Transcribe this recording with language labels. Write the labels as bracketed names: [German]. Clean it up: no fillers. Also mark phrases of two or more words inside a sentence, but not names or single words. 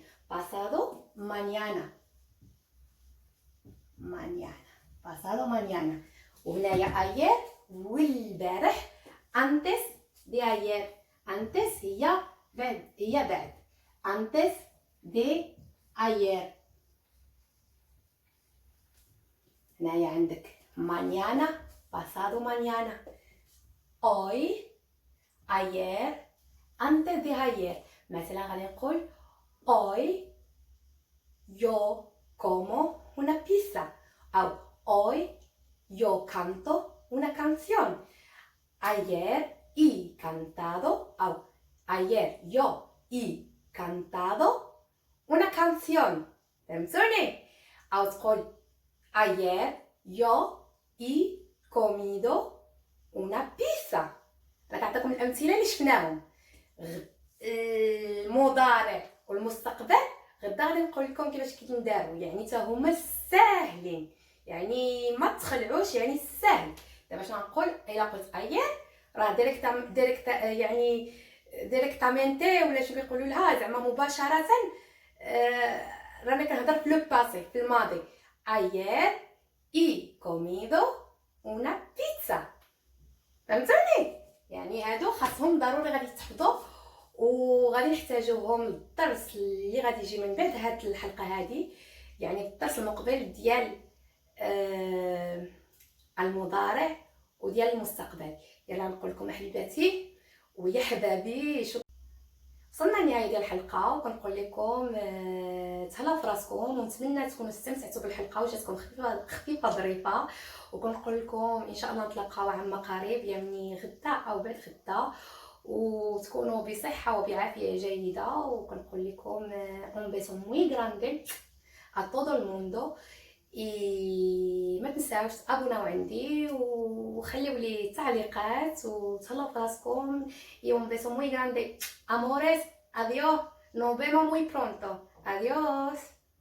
[Spanish] pasado mañana pasado mañana. وهنايا ايير والبارح antes de ayer. انتس [Arabic] هي بعد [Spanish] antes de ayer. [Arabic] هنايا عندك [Spanish] mañana pasado mañana hoy ayer antes de ayer. [Arabic] مثلا غادي نقول [Spanish] hoy yo como una pizza او hoy yo canto una canción. Ayer he cantado او ayer yo he cantado una canción. [Arabic] فهمتوني؟ او تقول [Spanish] ayer yo he comido una pizza. [Arabic] انا كنعطيكم الامثله اللي شفناهم. المضارع والمستقبل غدا غادي نقول لكم كيفاش كينداروا، يعني حتى هما ساهلين، يعني ما تخلعوش، يعني ساهل. دابا باش نقول الا قلت ايير راه ديريكت يعني ديريكتامنتي ولا شنو كيقولوا لها زعما مباشره، راني كنهضر في [French] le passé [Arabic] في الماضي. [Spanish] ayer he comido una pizza. [Arabic] فهمتوني؟ يعني هادو خاصهم ضروري غادي تحفظوا وغادي نحتاجوهم للدرس اللي غادي يجي من بعد هاد الحلقه هادي، يعني الدرس المقبل ديال المضارع وديال المستقبل. يلا نقول لكم احباباتي ويا حبابي، وصلنا لنهايه ديال الحلقه، وكنقول لكم تهلاو في راسكم، ونتمنى تكونوا استمتعتوا بالحلقه وجاتكم خفيفه ظريفه، وكنقول لكم ان شاء الله نتلاقاو عما قريب، يعني غدا او بعد غدا، وتكونوا بصحه وبعافيه جيده. وكنقول لكم [Spanish] un beso muy grande a todo el mundo. [Arabic] ما تنساوش تابوناو عندي وخليو لي تعليقات وتهلاو في راسكم. [Spanish] un beso muy grande, amores, adiós, nos vemos muy pronto, adiós.